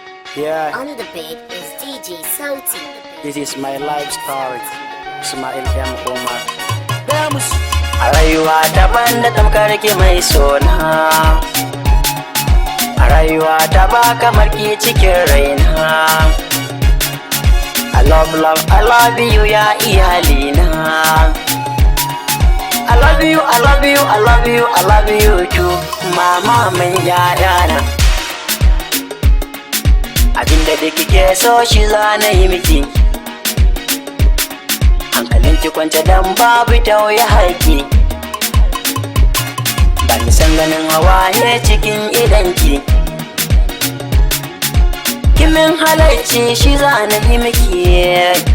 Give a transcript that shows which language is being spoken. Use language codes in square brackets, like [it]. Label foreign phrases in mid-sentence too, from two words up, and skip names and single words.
[en] Yeah, On the beat is DJ Sauti. this is my life story. Ismail Umar. [ha] A rayuwa daban da tamkar ki mai sona, a rayuwa ta ba kamar ki cikin raina. [en] I love you [ha] ya iyalina. [en] I love you, I love you, I love you, I love you too, Mama [ha] Maman Yayana. Abinda da kike so shi za na yi miki, hankalin ki kwance dan babu tauye haƙi. Ba ni san ganin hawaye cikin idanki, kimin halarci shi za na yi miki.